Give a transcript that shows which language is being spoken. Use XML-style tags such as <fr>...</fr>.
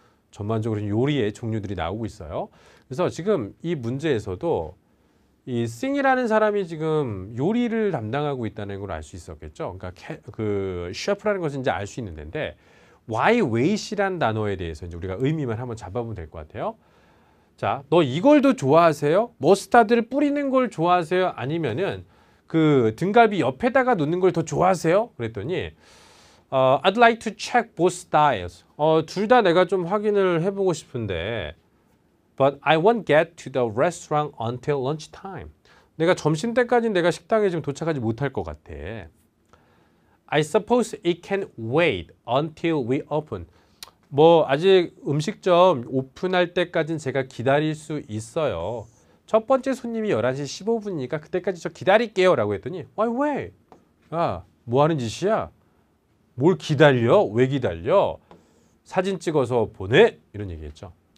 <ko>전반적으로 요리의 종류들이 나오고 있어요. 그래서 지금 이 문제에서도 이 싱이라는 사람이 지금 요리를 담당하고 있다는 걸 알 수 있었겠죠. 그러니까 그 셰프라는 것은 이제 알 수 있는 데인데 why wait이란 단어에 대해서 이제 우리가 의미만 한번 잡아보면 될 것 같아요. 자, 너 이걸 더 좋아하세요? 머스타드를 뿌리는 걸 좋아하세요? 아니면은 그 등갈비 옆에다가 놓는 걸 더 좋아하세요?</ko> <en>그랬더니 I'd like to check both styles. 둘 다 내가 좀 확인을 해보고 싶은데 But I won't get to the restaurant until lunchtime.</en> <ko>내가 점심때까지는 내가 식당에 지금 도착하지 못할 것 같아.</ko> <en>I suppose it can wait until we open.</en> <ko>뭐 아직 음식점 오픈할 때까지는 제가 기다릴 수 있어요. 첫 번째 손님이 11시 15분이니까 그때까지 저 기다릴게요 라고 했더니 Why wait? 야, 뭐 하는 짓이야? 뭘 기다려? 왜 기다려? 사진 찍어서 보내? 이런 얘기했죠.</ko>